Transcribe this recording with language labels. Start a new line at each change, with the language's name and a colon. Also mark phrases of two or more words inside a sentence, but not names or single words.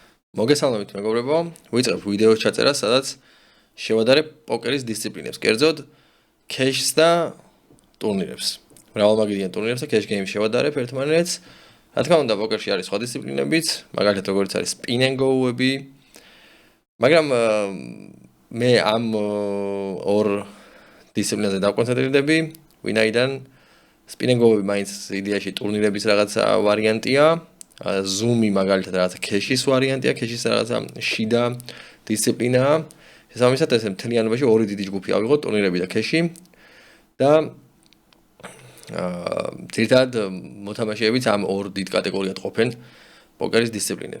Georgian: მოგესალმებით მეგობრებო, ვიწყებ ვიდეოს ჩაწერას, სადაც შევადარებ პოკერის დისციპლინებს, კერძოდ cash-ს და ტურნირებს. მრავალმაგიდიან ტურნირებს და
English: cash game-
Georgian: ს შევადარებ ერთმანეთს. რა თქმა უნდა, პოკერში არის სხვა დისციპლინებიც, მაგალითად როგორც არის
English: spin and go-
Georgian: ები. მაგრამ მე ამ ორ დისციპლინაზე დავკონცენტრირდები, ვინაიდან
English: spin and go-
Georgian: ები მაინც იდეაში ტურნირების რაღაცა ვარიანტია. Zoom-ი მაგალითად რაღაცა cash-ის ვარიანტია, cash-ის რაღაცა შიდა დისციპლინაა. შესაბამისად ეს მთლიანობაში ორი დიდი ჯგუფი ავიღოთ, ტურნირები და cash-ი და ძირითადად მოთამაშეებიც ამ ორ დიდ კატეგორიად ყოფენ პოკერის დისციპლინებს.